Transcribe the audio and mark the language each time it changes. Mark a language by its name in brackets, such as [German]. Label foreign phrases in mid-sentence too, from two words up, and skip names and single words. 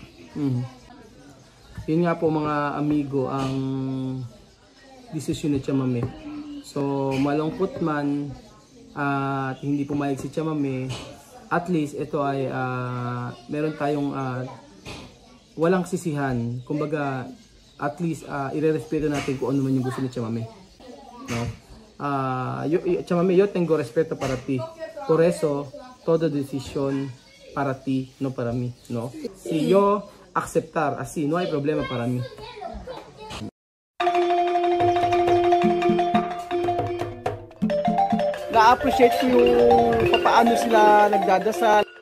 [Filipino] Yun nga po mga amigo ang desisyon ni Tia Mami. So malungkot man at hindi pumayag si Tia Mami, [English] at least [Filipino] ito ay meron tayong walang sisihan. Kumbaga [English] at least [Filipino] irerespeto natin kung ano man yung gusto ni Tia Mami. No? [Spanish] Tia Mami, yo tengo respeto para ti. Por eso, toda decisión para ti, no para mí. No? Si yo aceptar así, no hay problema para mí. [Filipino] Na-appreciate ko yung paano sila nagdadasal.